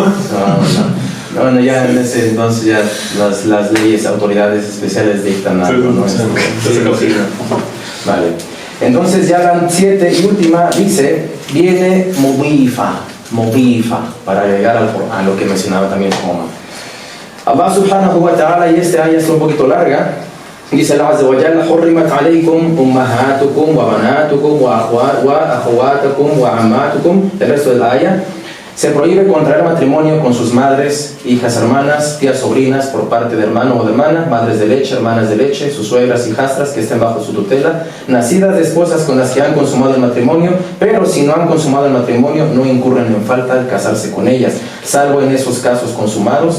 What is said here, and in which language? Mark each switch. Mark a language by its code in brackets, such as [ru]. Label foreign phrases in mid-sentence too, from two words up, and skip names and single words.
[es] Bueno, ya en ese entonces ya las leyes, autoridades especiales dictan algo, ¿no? Vale. Entonces ya la 7 y última dice, viene mudifa, para llegar a lo que mencionaba también Omar. [ar] الله سبحانه وتعالى, [es] y esta ayah es un poquito larga, dice [ar] الله عز وجل: حرمت عليكم أمهاتكم وبناتكم وأخواتكم وعماتكم. [es] El resto de la ayah: se prohíbe contraer matrimonio con sus madres, hijas, hermanas, tías, sobrinas por parte de hermano o de hermana, madres de leche, hermanas de leche, sus suegras, hijastras que estén bajo su tutela, nacidas de esposas con las que han consumado el matrimonio, pero si no han consumado el matrimonio no incurren en falta al casarse con ellas, salvo en esos casos consumados.